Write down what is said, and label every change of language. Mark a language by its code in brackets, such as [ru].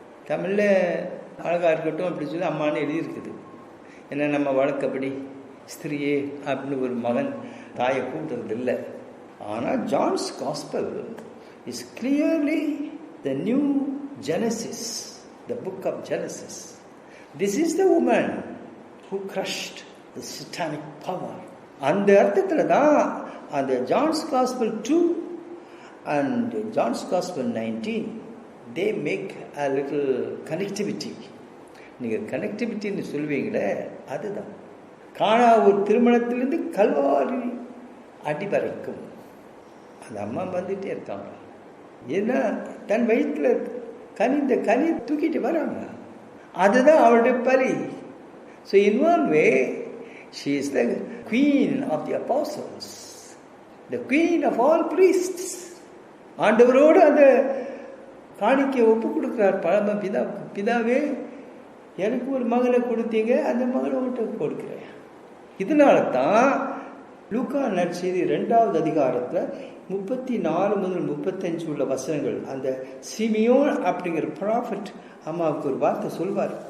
[ta] தமிழில் அழகாக இருக்கட்டும் அப்படி சொல்லி அம்மானு எழுதியிருக்குது. ஏன்னா நம்ம வழக்கப்படி ஸ்திரியே அப்படின்னு ஒரு மகன் தாயை கூப்பிடுறது இல்லை. [en] ஆனால் John's gospel is clearly the new Genesis, the book of Genesis. This is the woman who crushed the satanic power. [ta] அந்த அர்த்தத்தில் தான் அந்த John's gospel 2 [en] and John's Gospel 19 they make a little connectivity. [ta] நீங்கள் கனெக்டிவிட்டின்னு சொல்வீங்களே, அதுதான் காணா ஒரு திருமணத்திலிருந்து கல்வாரி அடி வரைக்கும் அந்த அம்மா வந்துட்டே இருக்காங்க. ஏன்னா தன் வயிற்றில் கனிந்த கனி தூக்கிட்டு வராங்க. அதுதான் அவளுடைய பலி. [en] So in one way she is the queen of the apostles, the queen of all priests. [ta] ஆண்டவரோடு அந்த காணிக்கையை ஒப்பு கொடுக்கிறார் பரம பிதாவே, எனக்கு ஒரு மகளை கொடுத்தீங்க, அந்த மகளை உங்கள்கிட்ட கொடுக்கிறேன். இதனால தான் லூக்கா நற்செய்தி 2வது அதிகாரத்தில் 34 முதல் 35 உள்ள வசனங்கள், அந்த சிமியோன் அப்படிங்கிற ப்ராஃபட் அம்மாவுக்கு ஒரு வார்த்தை சொல்வார்.